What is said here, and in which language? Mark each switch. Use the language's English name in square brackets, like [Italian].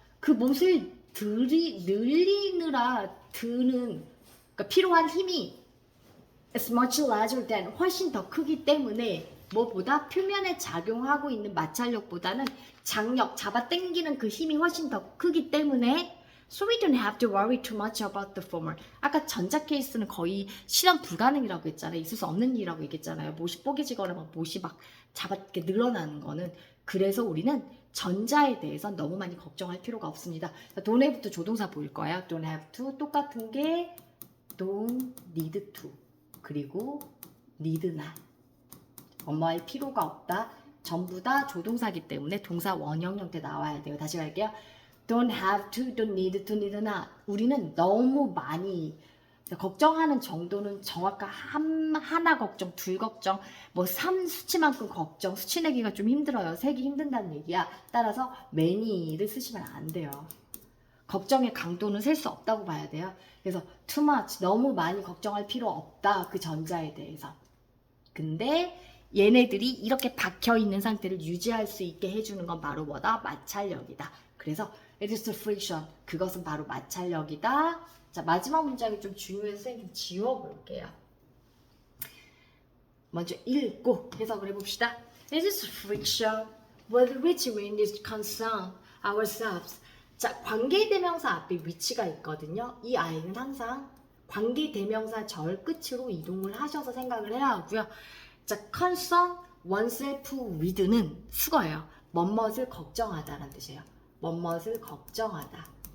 [Korean] 그 못을 늘리느라 드는, 그러니까 필요한 힘이 [English] is much larger than, [Korean] 훨씬 더 크기 때문에 뭐보다 표면에 작용하고 있는 마찰력보다는 장력, 잡아당기는 그 힘이 훨씬 더 크기 때문에 [English] So we don't have to worry too much about the former. [Korean] 아까 전자 케이스는 거의 실현 불가능이라고 했잖아요. 있을 수 없는 일이라고 얘기했잖아요. 못이 뽀개지거나 막 못이 막 잡았게 늘어나는 거는. 그래서 우리는 전자에 대해서 너무 많이 걱정할 필요가 없습니다. [English] don't have to [Korean] 조동사 보일 거예요. [English] don't have to [Korean] 똑같은 게 [English] don't need to [Korean] 그리고 [English] need not. [Korean] 뭐뭐할 필요가 없다. 전부 다 조동사기 때문에 동사 원형 형태 나와야 돼요. 다시 갈게요. [English] Don't have to, don't need to, need not. [Korean] 우리는 너무 많이 걱정하는 정도는 정확한 하나 걱정, 둘 걱정, 뭐 3수치만큼 걱정, 수치 내기가 좀 힘들어요. 세기 힘든다는 얘기야. 따라서 many를 쓰시면 안 돼요. 걱정의 강도는 셀 수 없다고 봐야 돼요. 그래서 [English] too much, [Korean] 너무 많이 걱정할 필요 없다. 그 전자에 대해서. 근데 얘네들이 이렇게 박혀있는 상태를 유지할 수 있게 해주는 건 바로 뭐다? 마찰력이다. 그래서 [English] it is the friction. [Korean] 그것은 바로 마찰력이다. 자, 마지막 문장이 좀 중요해서 선생님 좀 지워볼게요. 먼저 읽고 해석을 해봅시다. [English] It is friction with which we need to concern ourselves. [Korean] 자, 관계대명사 앞에 위치가 있거든요. 이 아이는 항상 관계대명사 절 끝으로 이동을 하셔서 생각을 해야 하고요. 자, [English] concern oneself with [Korean] 는 수거예요. 뭐뭇을 걱정하다라는 뜻이에요. 뭐뭇을 걱정하다.